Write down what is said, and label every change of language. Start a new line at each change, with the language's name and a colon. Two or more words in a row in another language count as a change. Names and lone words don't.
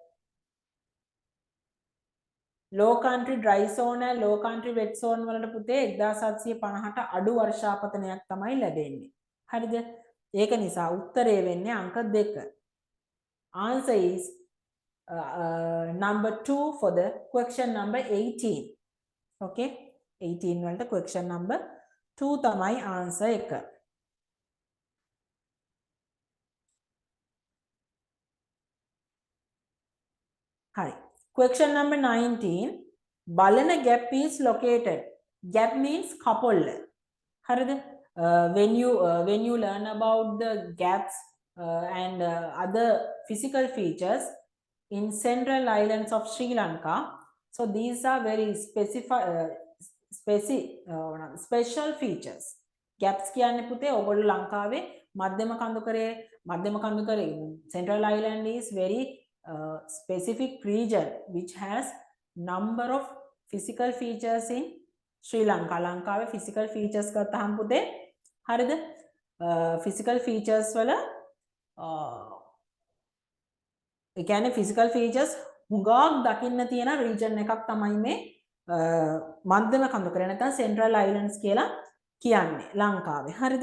English: low country dry zone and low country wet zone
Sinhala: වලට පුතේ 1750ට අඩු වර්ෂාපතනයක් තමයි ලැබෙන්නේ. හරිද? ඒක නිසා උත්තරේ වෙන්නේ අංක 2.
English: Answer is number 2 for the question number 18.
Sinhala: Okay? 18 වලට
English: question number 2
Sinhala: තමයි answer එක. හරි.
English: Question number 19. Balana gap is located. Gap means
Sinhala: කපොල්ල. හරිද?
English: When you learn about the gaps and other physical features in central islands of Sri Lanka, so these are very special features. Gaps
Sinhala: කියන්නේ පුතේ ඔයගොල්ලෝ ලංකාවේ මධ්‍යම කඳුකරේ
English: central island is very specific region which has number of physical features in Sri Lanka.
Sinhala: ලංකාවේ
English: physical features
Sinhala: ගත්තහම පුතේ හරිද?
English: physical features
Sinhala: වල ඒ කියන්නේ
English: physical features
Sinhala: හුඟක් දකින්න තියෙන region එකක් තමයි මේ මධ්‍යම කඳුකරේ නැත්නම්
English: central islands
Sinhala: කියලා කියන්නේ ලංකාවේ. හරිද?